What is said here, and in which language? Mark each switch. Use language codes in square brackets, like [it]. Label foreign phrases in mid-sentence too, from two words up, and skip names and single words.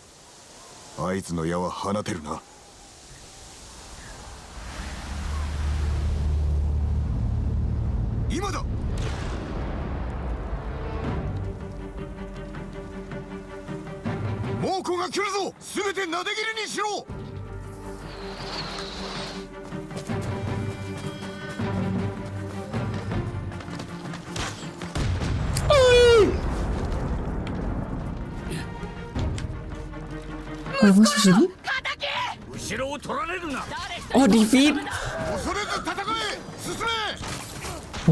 [ja] あいつの矢は放てるな。今だ。猛虎が来るぞ。すべてなで切りにしろ。 [id] Apa sih ini? [ja] 後ろを取られるな。 [en] Oh, defeat. [ja] 恐れず戦え。進め。